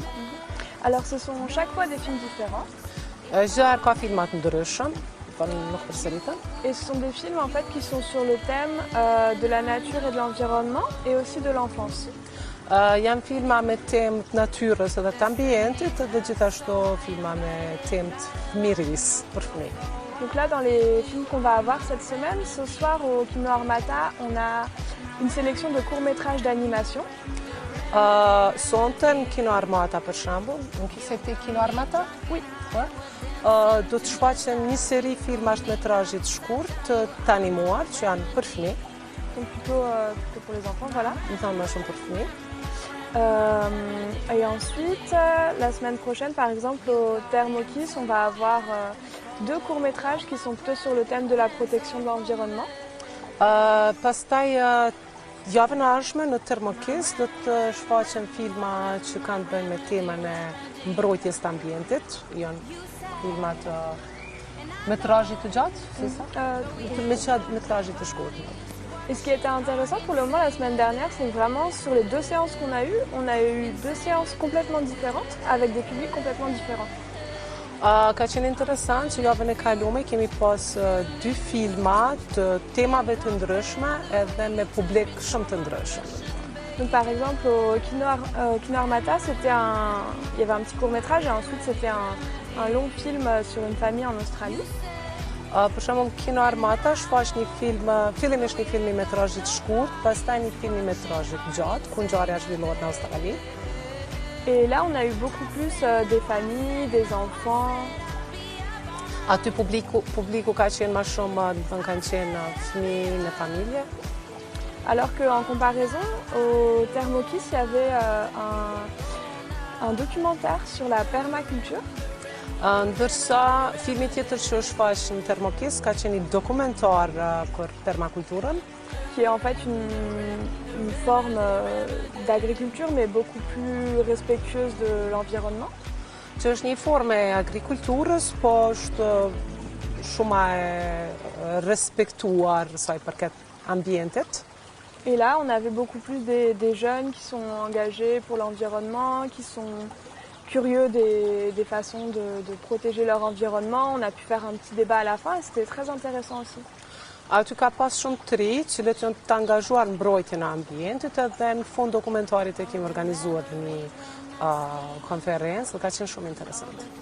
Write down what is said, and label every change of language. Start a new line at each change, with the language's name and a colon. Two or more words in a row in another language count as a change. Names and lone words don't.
French: Alors ce sont chaque fois des films différents.
Albanian: Gjerë ka filmat ndryshëm, nuk përsëritën.
French: Et ce sont des films en fait qui sont sur le thème de la nature et de l'environnement et aussi de l'enfance.
Albanian: Janë filma me temë të natyrës edhe të ambientit dhe gjithashtu filma me temë të fëmijërisë për fëmijë.
French: Donc là, dans les films qu'on va avoir cette semaine, ce soir au Kino Armata, on a une sélection de courts-métrages d'animation.
Albanian: Sonte në Kino Armata për shembull, në kisete Kino Armata?
French: Oui.
Albanian: Do të shfaqen një seri filmash të metrazhit shkurt të animuar që janë për fëmijë.
French: Donc plutôt pour les enfants, voilà.
Albanian: Më thonë më shumë për fëmijë.
French: Et ensuite, la semaine prochaine, par exemple, au Thermokis, on va avoir 2 courts-métrages qui sont plutôt sur le thème de la protection de l'environnement.
Albanian: Pastaj Javën e ardhshme në Termokis do të shfaqen filma që kanë të bëjnë me temën e mbrojtjes të ambientit, janë filmat métraggi të gjatë,
French: c'est ça?
Albanian: Métraggi të shkurtë.
French: Et ce qui était intéressant pour le moment la semaine dernière, c'est que vraiment sur les 2 séances qu'on a eues, on a eu 2 séances complètement différentes, avec des publics complètement différents.
Albanian: Ka qenë interesant që javën e kaluar kemi pas 2 filma të temave të ndryshme edhe me publik shumë të ndryshëm.
French: Donc par exemple au Kino Armata, il y avait un petit court-métrage et ensuite c'était un long film sur une famille en Australie.
Albanian: Për shembull Kino Armata shfaq një film, fillimisht një film i metrazhit shkurt, pastaj një film i metrazhit gjatë, ku ngjarja zhvillohet në Australi.
French: Et là, on a eu beaucoup plus des familles, des enfants.
Albanian: Aty publiku ka qenë më shumë, kanë qenë fëmijë në familje.
French: Alors qu'en comparaison, au Thermokis, il y avait un documentaire sur la permaculture.
Albanian: Ndërsa filmi tjetër që është shfaq në Thermokis ka qenë një dokumentar për permakulturën,
French: qui est en fait une forme d'agriculture mais beaucoup plus respectueuse de l'environnement.
Albanian: Që është një formë e agrikulturës, po është shumë e respektuar sa i përket ambientit.
French: Et là, on avait beaucoup plus des jeunes qui sont engagés pour l'environnement, qui sont curieux des façons de protéger leur environnement. On a pu faire un petit débat à la fin et c'était très intéressant aussi.
Albanian: Aty ka pas shumë të ri që janë të angazhuar në mbrojtjen e ambientit edhe në fund dokumentarit e kemi organizuar një konferencë dhe ka qenë shumë interesant.